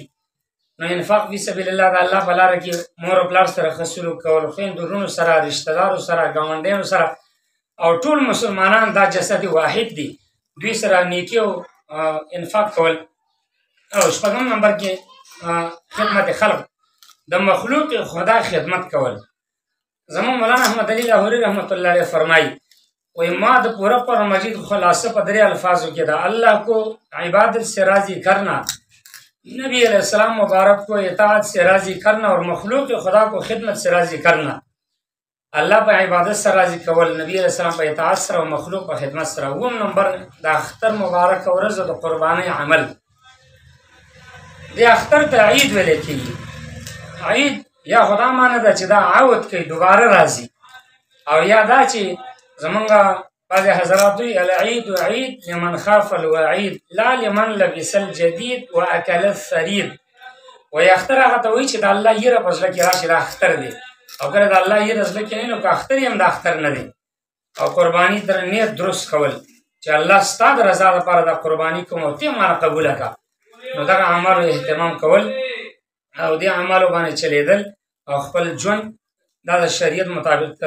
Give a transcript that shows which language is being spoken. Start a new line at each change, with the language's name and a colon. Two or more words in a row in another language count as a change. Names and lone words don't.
Pashto: نو
Arabic: انفاق فی سبیل الله،
Pashto: د الله په لاره کې مور او پلار سره ښه سلوک کول، خویندو ورونو سره، رشته دارو سره، ګاونډیانو سره، او ټول مسلمانان دا
Arabic: جسد واحد
Pashto: دي، دوی سره نیکي او انفاق کول. او 6 نمبر کې خدمت خلق، د مخلوق خدا خدمت کول. زمون مولانا احمد علی لاهوري رحمت الله علیه فرمایي، وایي ما د پورا قرآن مجید خلاصه په 3 الفاظو کې ده:
Urdu: اللہ کو عبادت سے راضی کرنا، نبی علیہ السلام مبارک کو اطاعت سے راضی کرنا، اور مخلوق خدا کو خدمت سے راضی کرنا.
Pashto: الله په عبادت سره راضي کول، نبی علیہ السلام په اطاعت سره، او مخلوق په خدمت سره. 7 نمبر د اختر مبارک ورځ د قربانۍ عمل. د اختر ته عید ویل کېږي. عید یا خدا معنی ده چې دا عود کوي، دوباره راځي، او یا دا چې زمونږ بعضې حضرات وایي
Arabic: العید عید لمن خاف الوعید لا لمن لبس الجدید و اکل الثرید.
Pashto: وایي اختر هغه ته وایي چې د الله یره په زړه کې راشي، دا اختر دی. او کله د الله یره زړه کې نه وي، نو که اختر یې هم د اختر نه دی. او قرباني در نیت درست کول چې الله ستا د رضا لپاره دا قرباني کوم او ته یې مانه قبوله کړه، نو دغه اعمالو اهتمام کول او دې اعمالو باندې چلیدل، او خپل ژوند دا د شریعت مطابق تر.